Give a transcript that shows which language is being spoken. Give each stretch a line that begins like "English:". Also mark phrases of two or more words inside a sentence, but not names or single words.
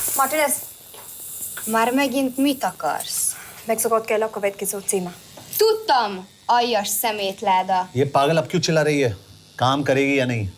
Hungarian: Martinez, már megint mit akarsz? Megszokott kell következő címa. Tudtam, aljas szemétláda.
Hindi: ये पागल अब क्यों चिल्ला रही है? काम करेगी या नहीं?